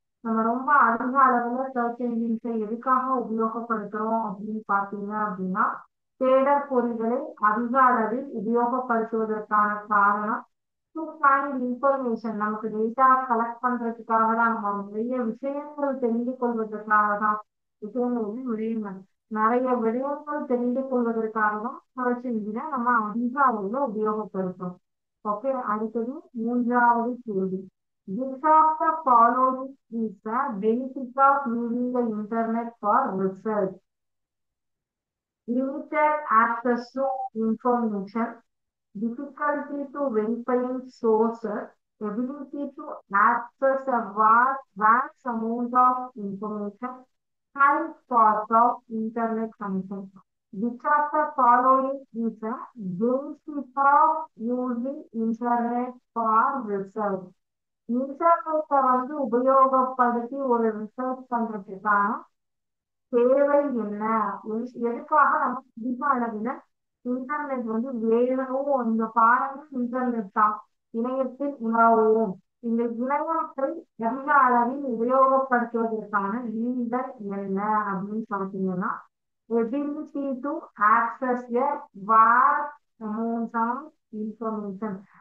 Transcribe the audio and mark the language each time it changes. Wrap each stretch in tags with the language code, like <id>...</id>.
<ta>நம்ம ரொம்ப அதிக அளவுல சர்ச் என்ஜின்ஸை எதுக்காக உபயோகப்படுத்துறோம் அப்படின்னு பாத்தீங்க அப்படின்னா தேடல் பொறிகளை அதிக அளவில் உபயோகப்படுத்துவதற்கான காரணம் டு ஃபைண்ட் இன்ஃபர்மேஷன், நமக்கு டேட்டா கலெக்ட் பண்றதுக்காக தான், நம்ம நிறைய விஷயங்கள் தெரிந்து கொள்வதற்காக தான். விஷயங்கள் வந்து விடயங்கள் நிறைய விடயங்கள் தெரிந்து கொள்வதற்காக தான் சர்ச் இன்ஜினை நம்ம அதிக அளவுல உபயோகப்படுத்துறோம். ஓகே, அடுத்தது மூன்றாவது கேள்வி,</ta> <en>which of the following is the benefit of using the internet for research? Limited access to information, difficulty to verifying sources, ability to access a vast amount of information, high cost of internet connection. Which of the following is a benefit of using internet for research?</en> <ta>இன்டர்நெட்டை வந்து உபயோகப்படுத்தி ஒரு research பண்றதுக்கான தேவை என்ன, எதுக்காக நம்ம அதிக அளவுல இன்டர்நெட் வந்து வேணும்? இந்த பாடங்கள் இன்டர்நெட் தான், இணையத்தில் உணர்வோம். இந்த இணையத்தை அதிக அளவில் உபயோகப்படுத்துவதற்கான ரீசன் என்ன அப்படின்னு பார்த்தீங்கன்னா</ta> <en>ability to access a vast amount of information.</en>